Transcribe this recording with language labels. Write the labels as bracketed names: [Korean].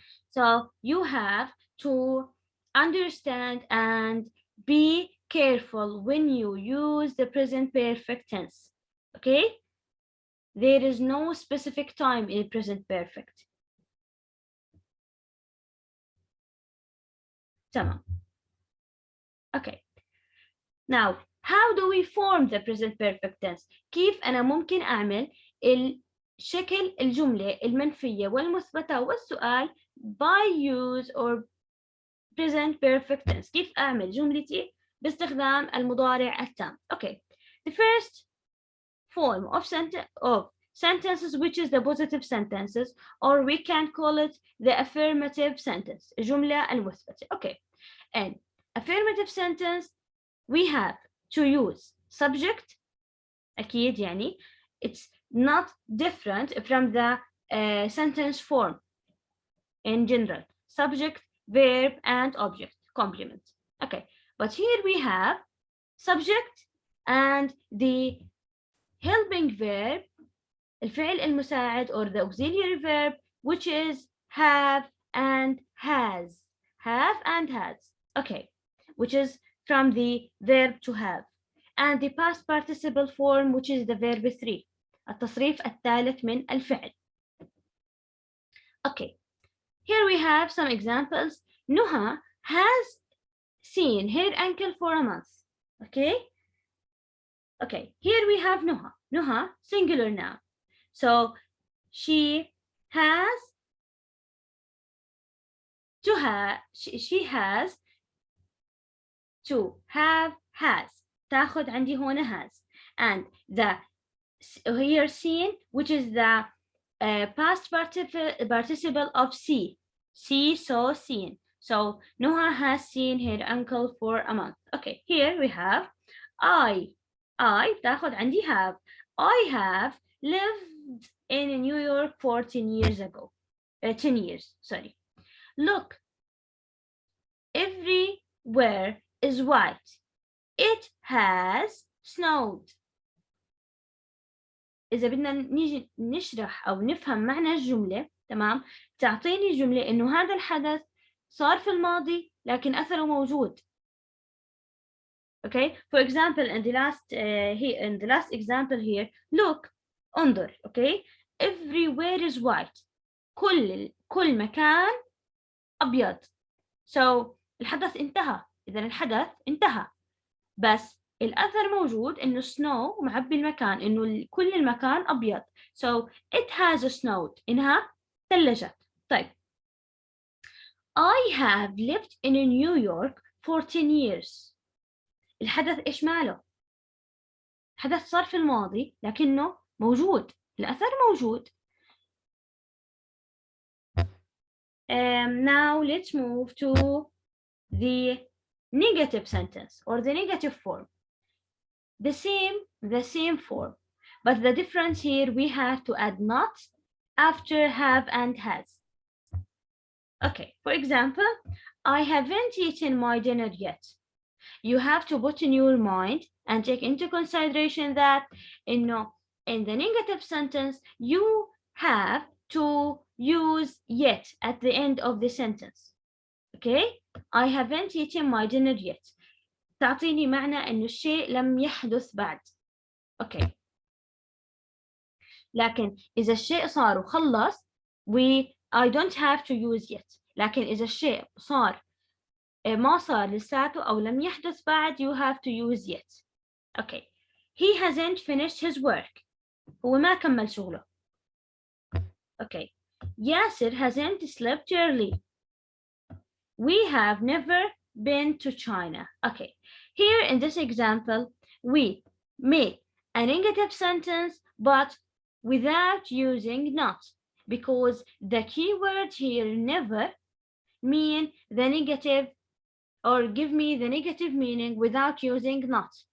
[English] So you have to understand and be careful when you use the present perfect tense. Okay? There is no specific time in present perfect. تمام. Okay. Now, how do we form the present perfect tense? [Arabic] كيف أنا ممكن أعمل شكل الجملة المنفية والمثبتة والسؤال [English] by use or present perfect tense. [Arabic] كيف أعمل جملتي باستخدام المضارع التام. [English] Okay. The first form of sentences which is the positive sentences or we can call it the affirmative sentence. [Arabic] الجملة المثبتة. Okay. [English] And affirmative sentence we have to use subject [Arabic] أكيد يعني [English] it's not different from the sentence form in general. Subject, verb, and object, complement. Okay, but here we have subject and the helping verb, [Arabic] الفعل المساعد [English] or the auxiliary verb, which is have and has. Have and has. Okay, which is from the verb to have. And the past participle form, which is the verb 3. [Arabic] التصريف الثالث من الفعل. [English] Okay, here we have some examples. Nuha has seen her uncle for a month. Okay? Okay, here we have Nuha. Nuha, singular noun. So she has to have, she has, to have has. [Arabic] تاخذ عندي هنا has. [English] And the here seen, which is the past participle of see. See, saw, seen. So Noah has seen her uncle for a month. Okay, here we have I [Arabic] تاخذ عندي [English] have. I have lived in New York 14 years ago. 10 years, sorry. Look, everywhere is white. It has snowed. [Arabic] إذا بدنا نيجي نشرح أو نفهم معنى الجملة، تمام، تعطيني جملة إنه هذا الحدث صار في الماضي لكن أثره موجود. [English] Okay, for example, in the last example here, look, [Arabic] انظر. [English] Okay, everywhere is white. [Arabic] كل مكان أبيض. So الحدث انتهى. إذا الحدث انتهى. بس الأثر موجود إنه snow معبي المكان، إنه كل المكان أبيض. [English] So it has snowed. [Arabic] إنها ثلجت. [English] طيب. I have lived in New York for 10 years. [Arabic] الحدث إيش ماله؟ حدث صار في الماضي لكنه موجود. الأثر موجود. [English] Now let's move to the negative sentence or the negative form. The same form, but the difference here we have to add not after have and has. Okay, for example, I haven't eaten my dinner yet. You have to put in your mind and take into consideration that in the negative sentence you have to use yet at the end of the sentence. Okay, I haven't eaten my dinner yet. [Arabic] تعطيني معنى إنه الشيء لم يحدث بعد. أوكي. لكن إذا الشيء صار وخلص [English] I don't have to use yet. [Arabic] لكن إذا الشيء صار ما صار لساته أو لم يحدث بعد [English] you have to use yet. [Arabic] أوكي. [English] He hasn't finished his work. [Arabic] هو ما كمل شغله. أوكي. [English] Yasser hasn't slept early. We have never been to China. Okay, here in this example, we make a negative sentence, but without using not, because the keyword here never mean the negative or give me the negative meaning without using not.